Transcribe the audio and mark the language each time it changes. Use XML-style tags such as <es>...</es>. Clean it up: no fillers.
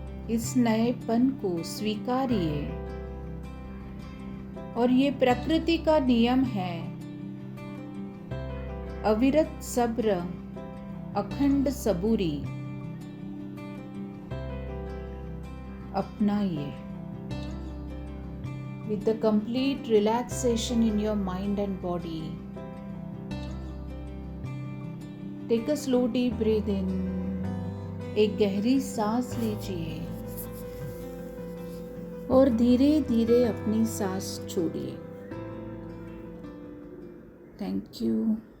<hi>इस नएपन को स्वीकारिए। और ये प्रकृति का नियम है। अविरत सब्र, अखंड सबूरी अपनाइए।</hi> <en>With the complete relaxation in your mind and body, take a slow deep breath in.</en> <hi>एक गहरी सांस लीजिए और धीरे धीरे अपनी सांस छोड़िए। Thank you.</hi>